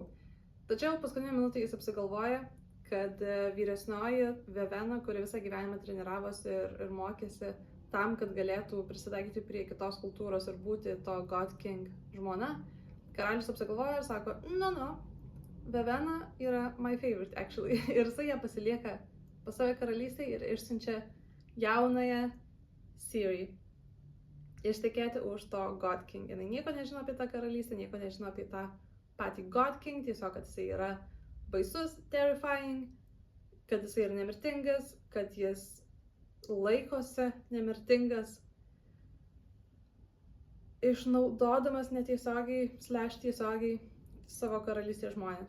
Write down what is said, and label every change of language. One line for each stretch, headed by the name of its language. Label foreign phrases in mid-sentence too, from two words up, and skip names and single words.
Lithuanian: Tačiau paskutinę minutę jis apsigalvoja, kad vyresnioji Vevena, kuri visą gyvenimą treniravosi ir mokėsi tam, kad galėtų prisitaikyti prie kitos kultūros ir būti to God King žmona, karalius apsigalvoja ir sako, Vevena yra
English: my favorite actually.
Lithuanian: Ir jisai ją pasilieka pas save karalystėje ir išsiunčia jaunąją Ciri ištekėti už to God King. Jis nieko nežino apie tą karalystę, nieko nežino apie tą patį God King, tiesiog, kad jisai yra baisus, terrifying, kad jisai yra nemirtingas, kad jis laikosi nemirtingas, išnaudodamas netiesiogiai, /tiesiogiai savo karalystės žmonės.